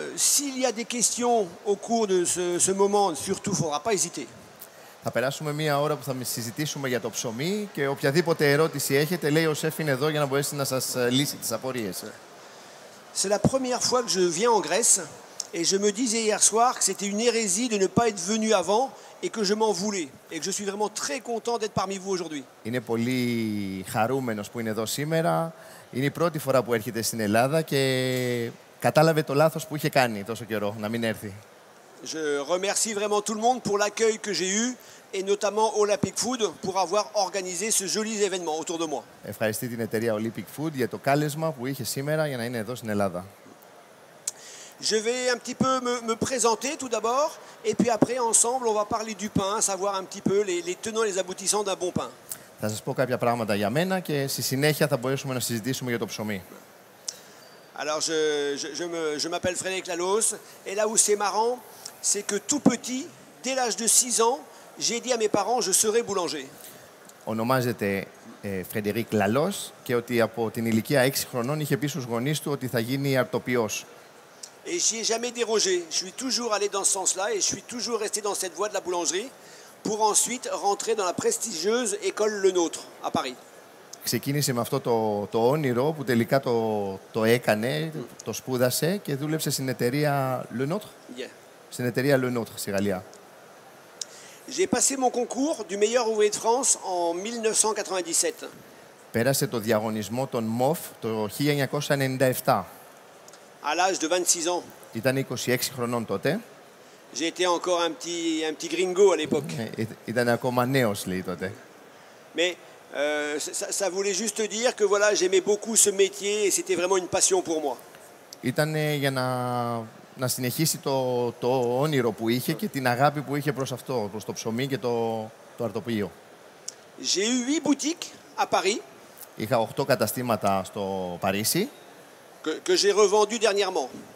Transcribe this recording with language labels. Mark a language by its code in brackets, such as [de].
[fr] S'il y a des questions au cours de ce moment, surtout, il ne faudra pas hésiter. [el] Θα περάσουμε μία ώρα που θα συζητήσουμε για το ψωμί και οποιαδήποτε ερώτηση έχετε, λέει ο σεφ είναι εδώ για να μπορέσει να σας λύσει τις απορίες. [fr] C'est la première fois que je viens en Grèce et je me disais hier soir que c'était une hérésie de ne pas être venu avant et que je m'en voulais et que je suis vraiment très content d'être parmi vous aujourd'hui. [el] Είναι πολύ χαρούμενος που είναι εδώ σήμερα. Είναι η πρώτη φορά που έρχεται στην Ελλάδα και κατάλαβε το λάθος που είχε κάνει τόσο καιρό να μην έρθει. [fr] Je remercie vraiment tout le monde pour l'accueil que j'ai eu et notamment Olympic Food pour avoir organisé ce joli événement autour de moi. [el] Ευχαριστεί την εταιρεία Olympic Food για το κάλεσμα που είχε σήμερα για να είναι εδώ στην Ελλάδα. [fr] Je vais un petit peu me présenter tout d'abord et puis après ensemble on va parler du pain, savoir un petit peu les tenants et les aboutissants d'un bon pain. [el] Θα σας πω κάποια πράγματα για μένα και στη συνέχεια θα μπορέσουμε να συζητήσουμε για το ψωμί. [fr] Alors je m'appelle Frédéric Laloos et là où c'est marrant, c'est que tout petit, dès l'âge de 6 ans, j'ai dit à mes parents je serai boulanger. [el] Ονομάζεται Φρεντερίκ Λαλός και ότι από την ηλικία 6 χρονών είχε πει στους γονείς του ότι θα γίνει αρτοποιός. [fr] Et j'y ai jamais dérogé. Je suis toujours allé dans ce sens-là et je suis toujours resté dans cette voie de la boulangerie pour ensuite rentrer dans la prestigieuse école Le Nôtre à Paris. [el] Ξεκίνησε με αυτό το όνειρο που τελικά το έκανε, το σπούδασε και δούλεψε στην εταιρεία Le Nôtre. Yeah. Στην εταιρεία Le Nôtre στη Γαλλία. [fr] J'ai passé mon concours du meilleur ouvrier de France en 1997. [el] Πέρασε το διαγωνισμό των ΜΟΦ το 1997. [fr] À l'âge de 26 ans. [el] Ήταν 26 χρονών τότε. [fr] J'ai été encore un petit gringo à l'époque. [el] Ήταν ακόμα νέος, λέει τότε. [fr] Mais ça voulait juste dire que voilà, j'aimais beaucoup ce métier et c'était vraiment une passion pour moi. [el] Ήταν για να συνεχίσει το όνειρο που είχε και την αγάπη που είχε προς αυτό, προς το ψωμί και το αρτοποιείο. [fr] J'ai eu 8 boutiques à Paris. [el] Είχα 8 καταστήματα στο Παρίσι. [fr] Que j'ai revendu dernièrement.